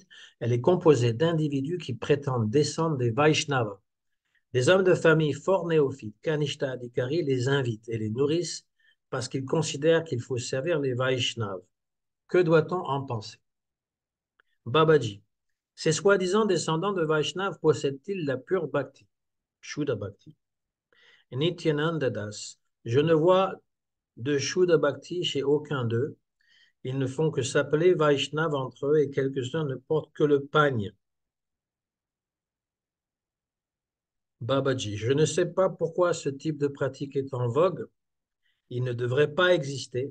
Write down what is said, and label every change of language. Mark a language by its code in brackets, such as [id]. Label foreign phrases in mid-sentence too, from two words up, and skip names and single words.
[fr] Elle est composée d'individus qui prétendent descendre des Vaishnavas. Des hommes de famille fort néophytes, [sa] कनिष्ठ अधिकारी, [fr] les invitent et les nourrissent parce qu'ils considèrent qu'il faut servir les Vaishnavas. Que doit-on en penser? Babaji. Ces soi-disant descendants de Vaishnav possèdent-ils la pure bhakti? [sa] शुद्ध भक्ति. Nityananda Das. [fr] Je ne vois de [sa] शुद्ध भक्ति [fr] chez aucun d'eux. Ils ne font que s'appeler Vaishnav entre eux et quelques-uns ne portent que le pagne. Babaji. Je ne sais pas pourquoi ce type de pratique est en vogue. Il ne devrait pas exister.